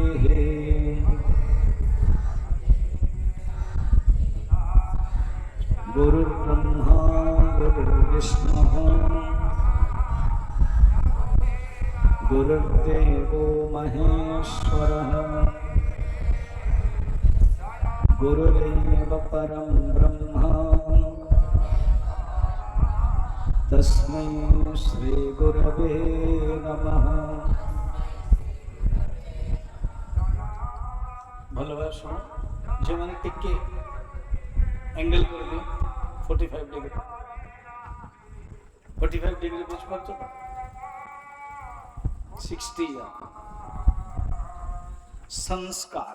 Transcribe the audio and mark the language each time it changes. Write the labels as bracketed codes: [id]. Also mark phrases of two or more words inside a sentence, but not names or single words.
[sa] गुरुर्ब्रह्मा गुरुर्विष्णुः गुरुर्देवो महेश्वरः गुरुरेव परं ब्रह्म तस्मै श्री गुरवे नमः। [bn] ভালোভাবে শোনো, যে মানে টিকে অ্যাঙ্গেল করে দিও 45 ডিগ্রি। 45 ডিগ্রি বুঝতে পারছো তো? 60 সংস্কার।